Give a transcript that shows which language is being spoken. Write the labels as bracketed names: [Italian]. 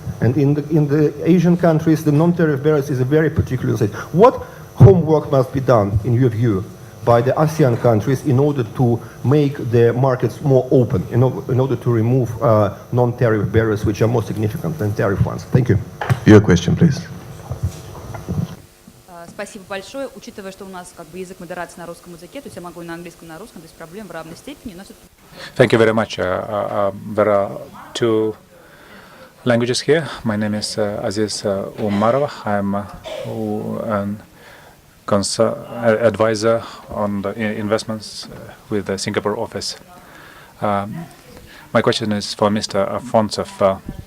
[English] And in the Asian countries, the non-tariff barriers is a very particular thing. What homework must be done, in your view, by the ASEAN countries in order to make the markets more open, in order to remove non-tariff barriers which are more significant than tariff ones? Thank you. Your question, please. [Russian] Спасибо большое. Учитывая, что у нас как бы язык модерации на русском языке, то есть я могу и на английском, и на русском, без проблем в равной степени. Но [English] Thank you very much. There are 2 languages here. My name is Aziz Umarov. I'm advisor on the investments with the Singapore office. My question is for Mr. AFONTSEV.